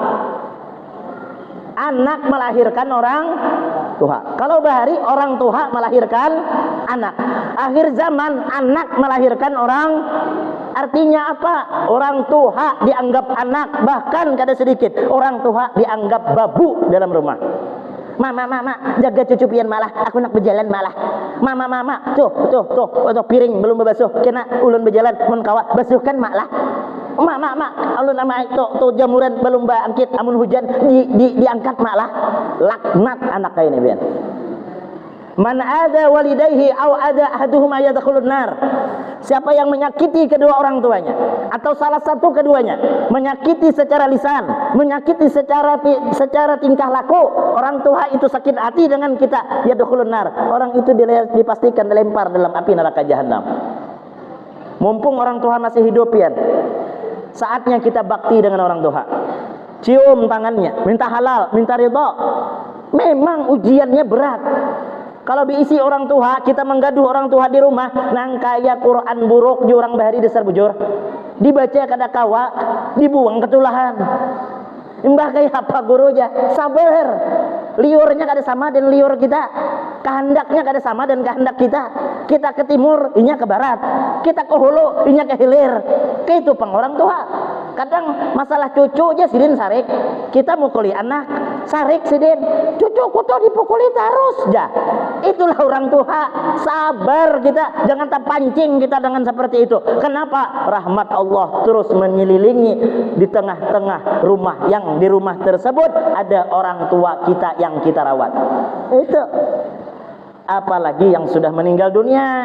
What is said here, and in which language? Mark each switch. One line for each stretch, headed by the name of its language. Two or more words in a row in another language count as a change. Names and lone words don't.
Indonesian: Anak melahirkan orang tua. Kalau bahari orang tua melahirkan anak. Akhir zaman anak melahirkan orang. Artinya apa? Orang tua dianggap anak, bahkan kada sedikit orang tua dianggap babu dalam rumah.
Banjar: Mama, jaga cucu pian malah, aku nak berjalan malah. Mama, tuh, piring belum berbasuh, kena ulun berjalan, mun kawa basuhkan malah. Mak, alun nama tuh jamuran belum bangkit, amun hujan diangkat malah.
Indonesian: Laknat anak kayak ini bian.
Arabic: من آذى والديه أو آذى أحدهما يدخل النار.
Indonesian: Siapa yang menyakiti kedua orang tuanya atau salah satu keduanya, menyakiti secara lisan, menyakiti secara tingkah laku, orang tua itu sakit hati dengan kita,
Arabic: يدخل النار.
Indonesian: Orang itu dipastikan dilempar dalam api neraka jahanam. Mumpung orang tua masih hidup pian, saatnya kita bakti dengan orang tua. Cium tangannya, minta halal, minta ridha.
Banjar: Memang ujiannya berat. Kalau diisi orang tua, kita menggaduh orang tua di rumah, nang kaya Quran buruk di orang bahari dasar bujur, dibaca kada kawa, dibuang ketulahan.
Indonesian: Mbah kayak apa guru aja, sabar.
Banjar: Liurnya kada sama dan liur kita, kehendaknya kada sama dan kehendak kita. Kita ke timur, inya ke barat. Kita ke hulu, inya ke hilir. Kayak itu peng orang tua. Kadang masalah cucu aja silin sarik. Kita mukuli anak, sarik sidin, cucuku tuh dipukuli terus ya.
Indonesian: Itulah orang tua. Sabar kita, jangan terpancing kita dengan seperti itu. Kenapa? Rahmat Allah terus menyelilingi di tengah-tengah rumah, yang di rumah tersebut ada orang tua kita yang kita rawat. Itu apalagi yang sudah meninggal dunia.